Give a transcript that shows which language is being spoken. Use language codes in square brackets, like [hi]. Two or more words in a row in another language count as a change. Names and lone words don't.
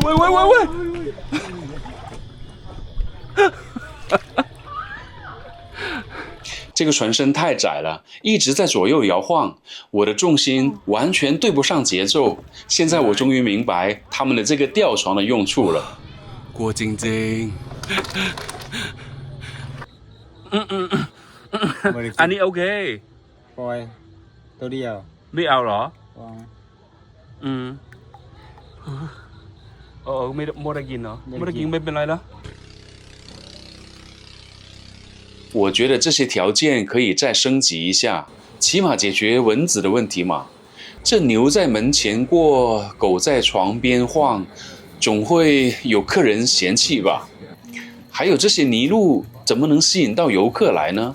[zh] 這個船身太窄了，一直在左右搖晃，我的重心完全對不上節奏。現在我終於明白他們的這個吊床的用處了。 [th] กลัวจริงอันนี้โอเค ปล่อยตัวเดียว ไม่เอาเหรอไม่ได้กินเหรอไม่ได้กินไม่เป็นไรแล้ว [zh] 我覺得這些條件可以再升級一下，起碼解決蚊子的問題嘛。這牛在門前過，狗在床邊晃，總會有客人嫌棄吧？還有這些泥路怎麼能吸引到遊客來呢？